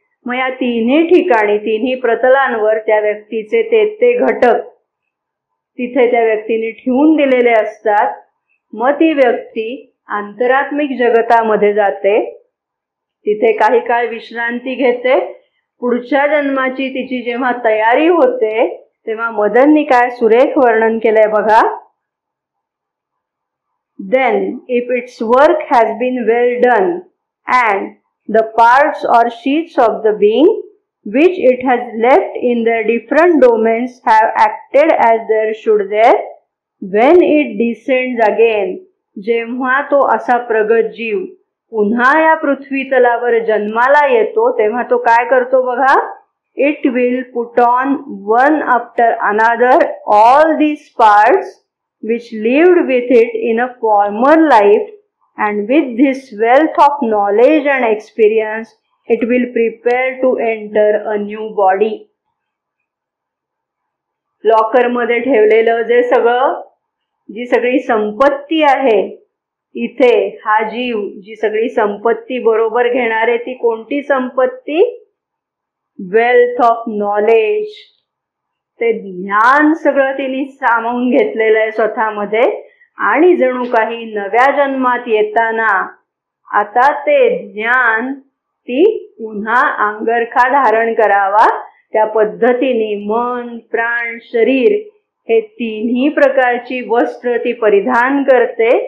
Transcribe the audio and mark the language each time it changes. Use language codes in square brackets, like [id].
[mr] मग या तिन्ही ठिकाणी, तिन्ही प्रतलांवर त्या व्यक्तीचे ते घटक तिथे त्या व्यक्तीने ठेवून दिलेले असतात. मग ती व्यक्ती अंतरात्मिक जगतामध्ये जाते, तिथे काही काळ विश्रांती घेते. पुढच्या जन्माची तिची जेव्हा तयारी होते तेव्हा मदननी काय सुरेख वर्णन केलंय बघा. [en] Then, if its work has been well done, and the parts or sheets of the being which it has left in their different domains have acted as there should there, when it descends again, [mr] जेव्हा तो असा प्रगत जीव पुन्हा या पृथ्वी तलावर जन्माला येतो तेव्हा तो काय करतो बघा. [en] It will put on one after another all these parts which lived with it in a former life, and with this wealth of knowledge and experience it will prepare to enter a new body. [mr] Locker मध्ये ठेवलेलं जी सगळी संपत्ती आहे, इथे हा जीव जी सगळी संपत्ती बरोबर घेणारे, ती कोणती संपत्ती? [en] Wealth of knowledge. [mr] ते ज्ञान सगळं तिने सामावून घेतलेलं आहे स्वतःमध्ये आणि जणू काही नव्या जन्मात येताना आता ते ज्ञान ती पुन्हा अंगरखा धारण करावा, त्या पद्धतीने मन, प्राण, शरीर हे तिन्ही प्रकारची वस्त्र ती परिधान करते.